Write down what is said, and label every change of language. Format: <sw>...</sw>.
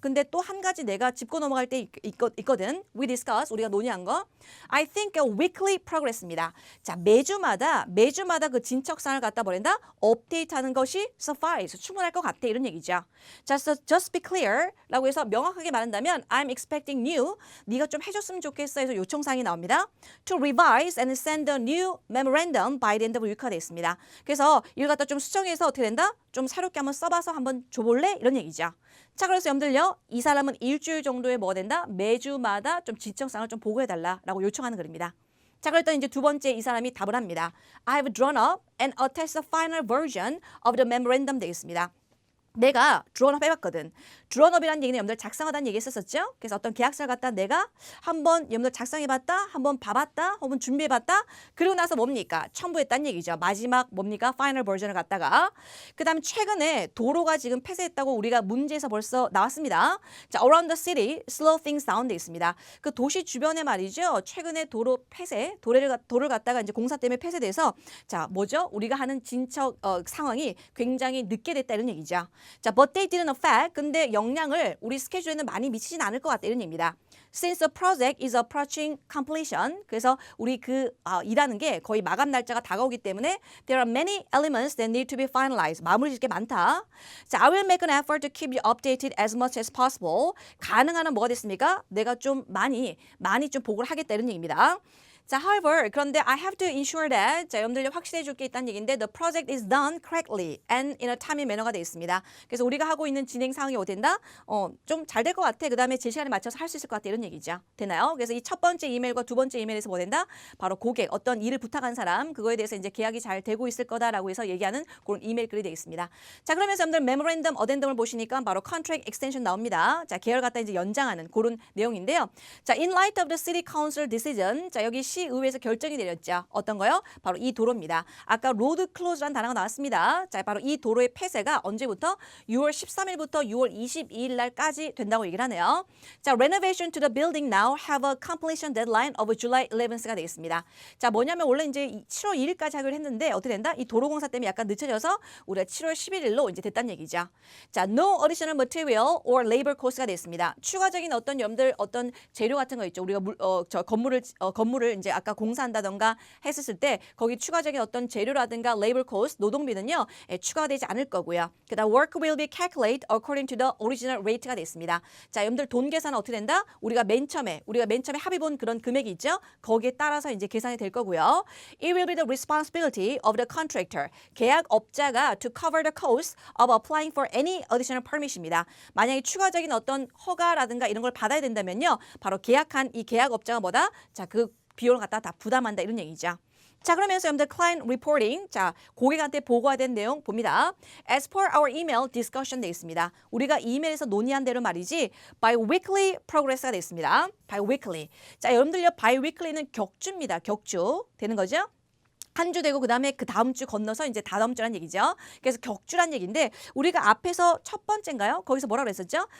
<ko>근데 또 한 가지 내가 짚고 넘어갈 때 있거든.</ko> <en>We discuss.</en> <ko>우리가 논의한 거.</ko> <en>I think a weekly progress입니다.</en> <ko>자, 매주마다 그 진척사항을 갖다 버린다. 업데이트하는 것이 suffice. 충분할 것 같아. 이런 얘기죠. 자,</ko> <en>so just be clear.</en> <ko>라고 해서 명확하게 말한다면</ko> <en>I'm expecting you.</en> <ko>네가 좀 해줬으면 좋겠어 해서 요청사항이 나옵니다.</ko> <en>To revise and send a new memorandum by the end of the week가 되어 있습니다.</en> <ko>그래서 이걸 갖다 좀 수정해서 어떻게 된다? 좀 새롭게 한번 써봐서 한번 줘볼래? 이런 얘기죠. 자, 그래서 여러분들요. 이 사람은 일주일 정도에 뭐가 된다? 매주마다 좀 진척사항을 좀 보고해달라라고 요청하는 글입니다. 자, 그랬더니 이제 두 번째 이 사람이 답을 합니다.</ko> <en>I have drawn up and attached the final version of the memorandum 되겠습니다.</en> <ko>내가 드론업 해봤거든. 드론업이라는 얘기는 여러분들 작성하다는 얘기 했었죠. 그래서 어떤 계약서를 갖다 내가 한번 여러분들 작성해봤다, 한번 봐봤다, 혹은 준비해봤다. 그리고 나서 뭡니까? 첨부했다는 얘기죠. 마지막 뭡니까? 파이널 버전을 갖다가. 그 다음에 최근에 도로가 지금 폐쇄했다고 우리가 문제에서 벌써 나왔습니다.</ko> <en>자, around the city, slow things down 돼 있습니다.</en> <ko>그 도시 주변에 말이죠. 최근에 도로 폐쇄, 도로를 갖다가 이제 공사 때문에 폐쇄돼서 자, 뭐죠? 우리가 하는 진척 상황이 굉장히 늦게 됐다 이런 얘기죠.</ko> <en>자, but they didn't affect.</en> <ko>근데 영향을 우리 스케줄에는 많이 미치진 않을 것 같다 이런 얘기입니다.</ko> <en>Since the project is approaching completion.</en> <ko>그래서 우리 일하는 게 거의 마감 날짜가 다가오기 때문에</ko> <en>there are many elements that need to be finalized.</en> <ko>마무리 짓게 많다.</ko> <en>자, I will make an effort to keep you updated as much as possible.</en> <ko>가능한 한 뭐가 됐습니까? 내가 좀 많이 좀 보고를 하겠다 이런 얘기입니다.</ko> <en>자, however, 그런데 I have to ensure that</en> <ko>자, 여러분들 확실해 줄 게 있다는 얘기인데</ko> <en>the project is done correctly and in a timely manner가 되어 있습니다.</en> <ko>그래서 우리가 하고 있는 진행 상황이 어떻게 된다? 좀 잘 될 것 같아. 그 다음에 제 시간에 맞춰서 할 수 있을 것 같아. 이런 얘기죠. 되나요? 그래서 이 첫 번째 이메일과 두 번째 이메일에서 뭐 된다? 바로 고객, 어떤 일을 부탁한 사람, 그거에 대해서 이제 계약이 잘 되고 있을 거다라고 해서 얘기하는 그런 이메일 글이 되겠습니다. 자, 그러면서 여러분들 메모랜덤, 어덴덤을 보시니까 바로 contract extension 나옵니다. 자, 계열 갖다 이제 연장하는 그런 내용인데요.</ko> <en>자, in light of the city council decision.</en> <ko>자, 여기 시의회에서 결정이 내렸죠. 어떤 거요? 바로 이 도로입니다. 아까 로드 클로즈라는 단어가 나왔습니다. 자, 바로 이 도로의 폐쇄가 언제부터? 6월 13일부터 6월 22일 날까지 된다고 얘기를 하네요.</ko> <en>자, renovation to the building now have a completion deadline of July 11th가 되겠습니다.</en> <ko>자, 뭐냐면 원래 이제 7월 2일까지 하기로 했는데 어떻게 된다? 이 도로 공사 때문에 약간 늦춰져서 우리가 7월 11일로 이제 됐다는 얘기죠. 자,</ko> <en>no additional material or labor cost</en> <ko>가 됐습니다. 추가적인 어떤 여러분들 어떤 재료 같은 거 있죠. 우리가 건물을 이제 아까 공사한다던가 했었을 때 거기 추가적인 어떤 재료라든가 labor cost, 노동비는요, 추가되지 않을 거고요.</ko> <en>그다음 work will be calculated according to the original rate가 됐습니다.</en> <ko>자, 여러분들 돈 계산은 어떻게 된다? 우리가 맨 처음에 합의 본 그런 금액이 있죠? 거기에 따라서 이제 계산이 될 거고요.</ko> <en>It will be the responsibility of the contractor. 계약업자가 to cover the cost of applying for any additional permit입니다.</en> <ko>만약에 추가적인 어떤 허가라든가 이런 걸 받아야 된다면요. 바로 계약한 이 계약업자가 뭐다? 자, 그 비용을 갖다 다 부담한다 이런 얘기죠. 자, 그러면서 여러분들 client reporting, 자, 고객한테 보고해야 된 내용 봅니다.</ko> <en>As per our email discussion 돼 있습니다.</en> <ko>우리가 이메일에서 논의한 대로 말이지 bi-weekly progress가 돼 있습니다.</ko> <en>bi-weekly.</en> <ko>자, 여러분들요, bi-weekly는 격주입니다. 격주 되는 거죠? 한 주 되고 그다음에 그 다음 주 건너서 이제 다음 주란 얘기죠. 그래서 격주란 얘기인데 우리가 앞에서 첫 번째인가요? 거기서 뭐라 그랬었죠?</ko>